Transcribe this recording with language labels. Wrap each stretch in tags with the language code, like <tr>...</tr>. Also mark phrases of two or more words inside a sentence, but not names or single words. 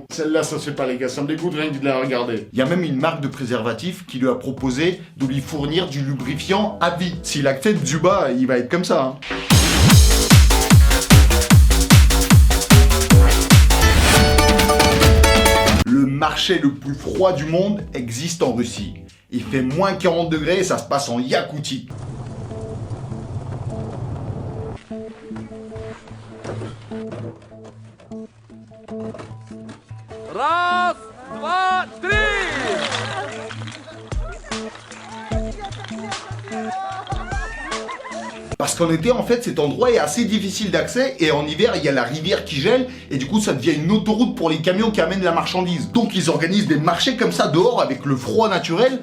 <fr>Celle-là, ça se fait pas les gars, ça me dégoûte rien que de la regarder. Il y a même une marque de préservatif qui lui a proposé de lui fournir du lubrifiant à vie. S'il accepte Dzyuba, il va être comme ça. Hein. Le marché le plus froid du monde existe en Russie. Il fait moins 40 degrés et ça se passe en Yakoutie.</fr> <ru>Раз, два, три!</ru> <fr>Parce qu'en été, en fait, cet endroit est assez difficile d'accès et en hiver, il y a la rivière qui gèle et du coup, ça devient une autoroute pour les camions qui amènent la marchandise. Donc, ils organisent des marchés comme ça dehors avec le froid naturel.</fr>